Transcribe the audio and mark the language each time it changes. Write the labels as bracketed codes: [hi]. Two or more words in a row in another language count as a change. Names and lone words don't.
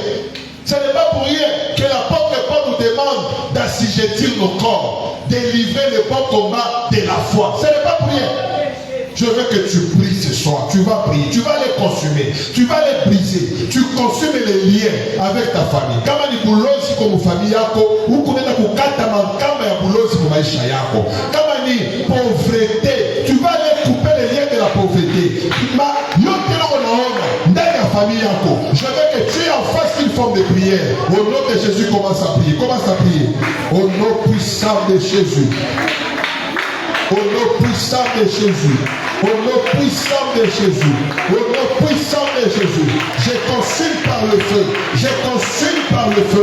[fr] Ce n'est pas pour rien que l'apôtre Paul nous demande d'assujettir nos corps, de livrer le bon combat de la foi. Ce n'est pas pour rien. Je veux que tu pries ce soir. Tu vas prier. Tu vas les consumer. Tu vas les briser. Tu consumes les liens avec ta famille. [sw] Kama ni bulozi kwa famille yako, huku nenda kukata makamba ya bulozi kwa maisha yako. Kama ni [fr] pauvreté, tu vas les couper les liens de la pauvreté. [sw] Ma yote na unaona ndani ya famille yako. [fr] Je veux que tu en fasses une forme de prière. Au nom de Jésus, commence à prier. Commence à prier. Au nom puissant de Jésus. Au nom puissant de Jésus. Au nom puissant de Jésus. Au nom puissant de Jésus. Je consume par le feu. Je consume par le feu.